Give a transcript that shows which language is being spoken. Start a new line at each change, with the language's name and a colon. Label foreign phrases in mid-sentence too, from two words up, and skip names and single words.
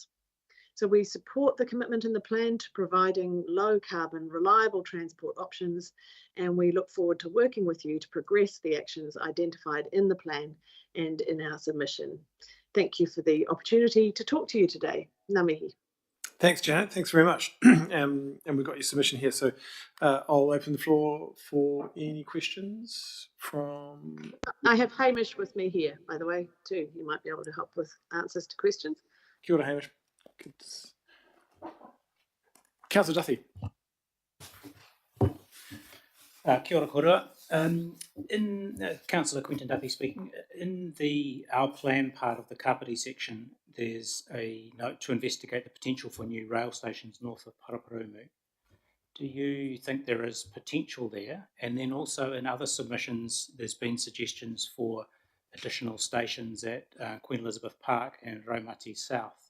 English: So we support the commitment in the plan to providing low carbon, reliable transport options, and we look forward to working with you to progress the actions identified in the plan and in our submission. Thank you for the opportunity to talk to you today.
Māori: Ngā mihi.
English: Thanks, Janet. Thanks very much. And we've got your submission here. So I'll open the floor for any questions from... I have Hamish with me here, by the way, too. He might be able to help with answers to questions.
Māori: Kia ora,
English: Hamish. Councillor Duthie.
Māori: Kia ora kouroua.
English: Councillor Quentin Duffy speaking. In our plan part of the Kapiti section, there's a note to investigate the potential for new rail stations north of Paraparaumu. Do you think there is potential there? And then also in other submissions, there's been suggestions for additional stations at Queen Elizabeth Park and Raumati South.